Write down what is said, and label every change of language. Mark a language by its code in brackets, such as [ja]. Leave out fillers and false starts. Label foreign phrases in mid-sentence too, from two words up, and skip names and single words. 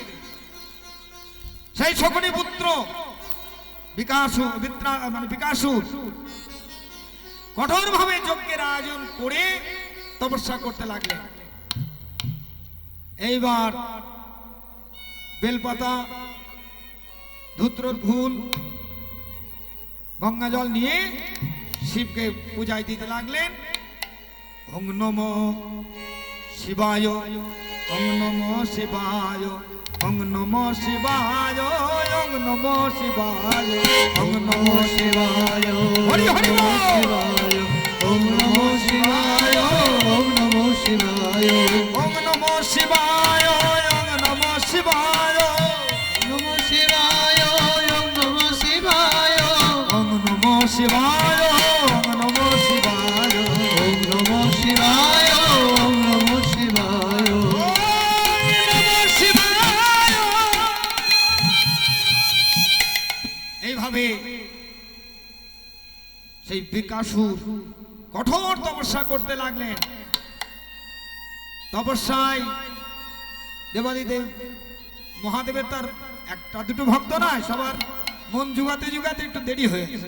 [bn] সেই শকুনি পুত্র বিকাশুর কঠোর ভাবে যজ্ঞের আয়োজন করে তপস্যা করতে লাগলেন। এইবার বেলপাতা, ধূত্রর ফুল, গঙ্গা জল নিয়ে শিবকে পূজায় দিতে লাগলেন। [sa] ওং নমো শিবায়, ওং নমো শিবায়, ওং নমো শিবায়, ওং নমো শিবায়, ওং নমো শিবায়, [bn] হরি হরি বল। [sa] ওম নমো শিবায়, ওম নমো শিবায়, ওং নমো শিবায়, ওং নমো শিবায়, নমো শিবায়, ওম নমো শিবায়, ওং নমো শিবায়, ওং নমো শিবায়, ওম নমো শিবায়, ওম নমো শিবায়, [bn] এইভাবে সেই বিকাশুর কঠোর তপস্যা করতে লাগলেন। তপস্যায় দেবাদিদেব মহাদেবের তার একটা দুটো ভক্ত নয়, সবার মন জুগাতে জুগাতে একটু দেরি হয়েছে।